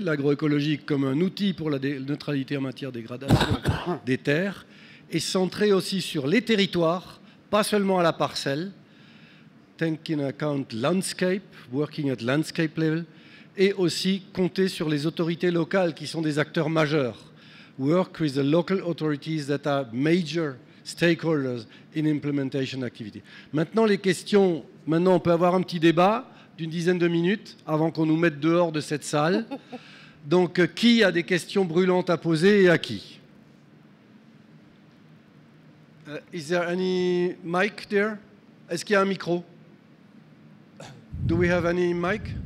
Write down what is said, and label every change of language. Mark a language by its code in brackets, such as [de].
[fr] L'agroécologie comme un outil pour la neutralité en matière de dégradation des terres est centrée aussi sur les territoires, pas seulement à la parcelle, [en] taking account landscape, working at landscape level, [fr] et aussi compter sur les autorités locales qui sont des acteurs majeurs. [en] Work with the local authorities that are major stakeholders in implementation activity. [fr] Maintenant, les questions. Maintenant, on peut avoir un petit débat d'une dizaine de minutes avant qu'on nous mette dehors de cette salle. Donc, qui a des questions brûlantes à poser et à qui? [en] Is there any mic there? [fr] Est-ce qu'il y a un micro? [en] Do we have any mic?